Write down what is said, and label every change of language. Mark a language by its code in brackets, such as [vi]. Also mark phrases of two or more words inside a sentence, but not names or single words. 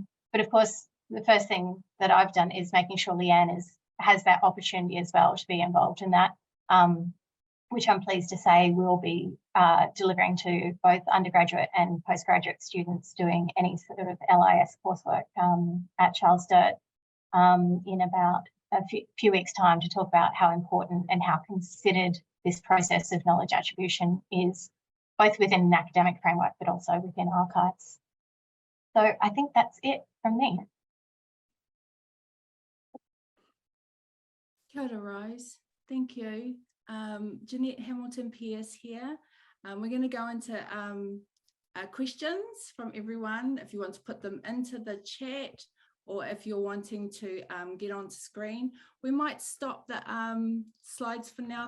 [en] But of course, the first thing that I've done is making sure Leanne has that opportunity as well to be involved in that, which I'm pleased to say will be delivering to both undergraduate and postgraduate students doing any sort of LIS coursework at Charles Sturt in about a few weeks' time, to talk about how important and how considered this process of knowledge attribution is, both within an academic framework, but also within archives. So I think that's it from me. [mi] Kia ora, [en] Rose. Thank you. Jeanette Hamilton-Pierce here. We're going to go into questions from everyone. If you want to put them into the chat, or if you're wanting to get onto screen. We might stop the slides for now.